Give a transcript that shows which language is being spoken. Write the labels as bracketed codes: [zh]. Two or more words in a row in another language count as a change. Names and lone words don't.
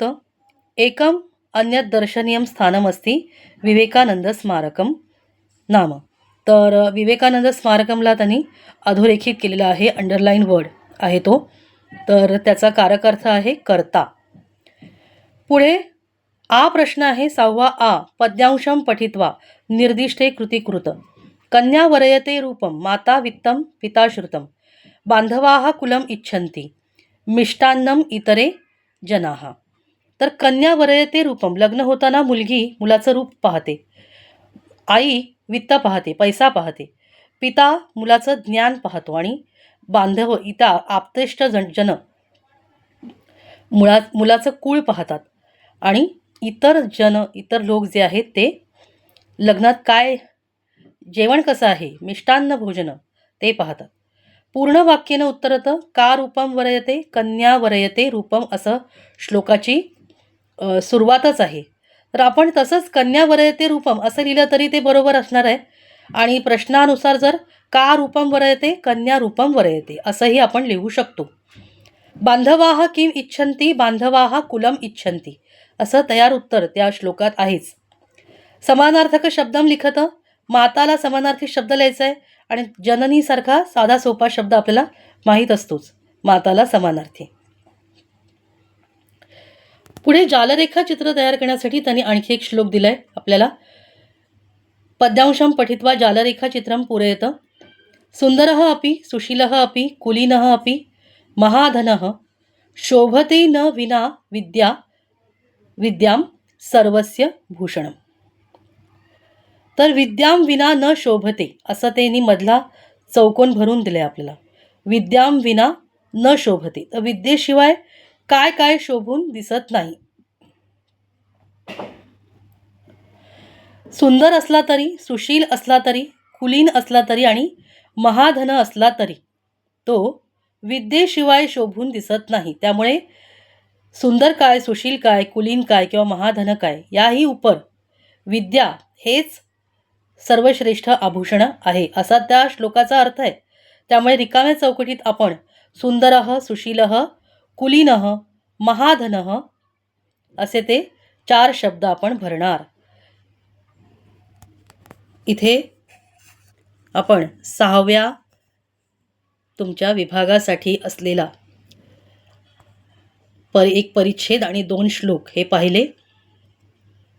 [sa] एकम अन्यत् दर्शनीयं स्थानमस्ति विवेकानंद स्मारकम नाम. [mr] तर विवेकानंद स्मारकमला त्यांनी अधोरेखित केलेला आहे. [en] underline word [mr] आहे तो. तर त्याचा कारक अर्थ आहे कर्ता. पुढे आ प्रश्न आहे 6वा आ. [sa] पद्यांशं पठित्वा निर्दिष्टे कृती कृत. कन्या वरयते रूपम माता वित्तं पिता श्रुतं बांधवाः कुलम इच्छन्ति मिष्टान्नम इतरे जनाः. [mr] तर [sa] कन्या वरयते रूपम [mr] लग्न होताना मुलगी मुलाचं रूप पाहते. आई वित्त पाहते, पैसा पाहते. पिता मुलाचं ज्ञान पाहतो आणि बांधव आप्तेष्ट जन मुलाचं कुळ पाहतात. आणि इतर लोक जे आहेत ते लग्नात काय जेवण कसं आहे मिष्टान्न भोजन ते पाहतात. [sa] पूर्ण वाक्यानं उत्तरत. का रूपम वरयते कन्या वरयते रूपम [mr] असं श्लोकाची सुरुवातच आहे. तर आपण तसंच [sa] कन्या वरयते रूपम [mr] असं लिहिलं तरी ते बरोबर असणार आहे. आणि प्रश्नानुसार जर [sa] का रूपम वरयते कन्या रूपम वरयते [mr] असंही आपण लिहू शकतो. [sa] बांधवाः किम इच्छन्ति बांधवाः कुलम इच्छन्ति [mr] असं तयार उत्तर त्या श्लोकात आहेच. [sa] समानार्थक शब्दम लिखत, [mr] माताला समानार्थी शब्द लिहायचा आहे आणि जननीसारखा साधा सोपा शब्द आपल्याला माहीत असतोच, माताला समानार्थी. पुढे जालरेखा चित्र तयार करण्यासाठी त्यांनी आणखी एक श्लोक दिलाय आपल्याला. [sa] पद्यांशम पठित्वा जालरेखा चित्रम पूरयत, सुंदरः अपि सुशीलः अपि कुलीनः अपि महाधनः शोभते न विना विद्याम सर्वस्य भूषणम. [mr] तर [sa] विद्याम विना न शोभते [mr] असं त्यांनी मधला चौकोन भरून दिले आपल्याला. [sa] विद्याम विना न शोभते, [mr] तर विद्येशिवाय काय काय शोभून दिसत नाही. सुंदर असला तरी, सुशील असला तरी, कुलीन असला तरी आणि महाधन असला तरी तो विद्येशिवाय शोभून दिसत नाही. त्यामुळे सुंदर काय, सुशील काय, कुलीन काय किंवा महाधन काय, याही उपर विद्या हेच सर्वश्रेष्ठ आभूषण आहे असा त्या श्लोकाचा अर्थ आहे. त्यामुळे रिकाम्या चौकटीत आपण [sa] सुंदरः, सुशीलः, कुलीनः, महाधनः [mr] असे ते 4 शब्द आपण भरणार. इथे आपण 6व्या तुमच्या विभागासाठी असलेला एक परिच्छेद आणि 2 श्लोक हे पाहिले.